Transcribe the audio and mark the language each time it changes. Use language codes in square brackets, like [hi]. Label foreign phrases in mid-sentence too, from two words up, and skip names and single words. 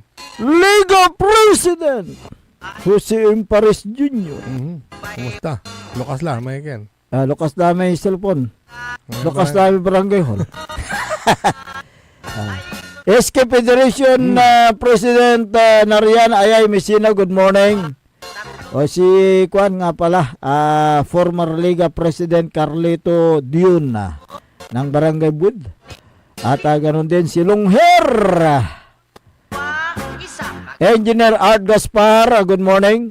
[tl] Liga President Jose Impares Jr. Kumusta? Lukas lang, may ken. Lukas lang may cellphone. Lukas lang may barangay hall. SK Federation President Narian Ayay Messina, [en] good morning. [tl] O si Juan nga pala, former Liga President Carlito Dion ng Barangay Bud. At ganoon din si Lungher. Engineer Art Gaspar, [en] good morning.